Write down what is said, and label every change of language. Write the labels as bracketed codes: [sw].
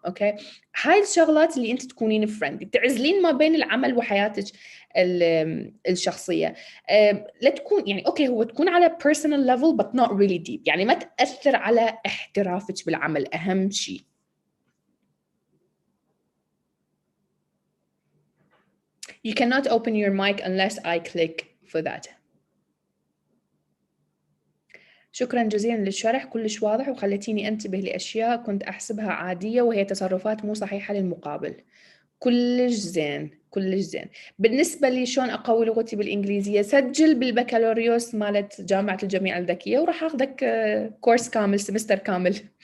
[ar] اوكي، هاي الشغلات اللي انت تكونين فريندلي، تعزلين ما بين العمل وحياتك الشخصيه. لا تكون يعني اوكي هو تكون على [en] personal level but not really deep، [ar] يعني ما تأثر على احترافك بالعمل، أهم شيء. [en] You cannot open your mic unless I click for that. [ar] شكرا جزيلا للشرح، كلش واضح وخلتيني أنتبه لأشياء كنت أحسبها عادية وهي تصرفات مو صحيحة للمقابل. كلش زين كلش زين. بالنسبة لي شلون أقوي لغتي بالإنجليزية، سجل بالبكالوريوس مالت جامعة الجامعة الذكية وراح أخذك كورس كامل، سمستر كامل.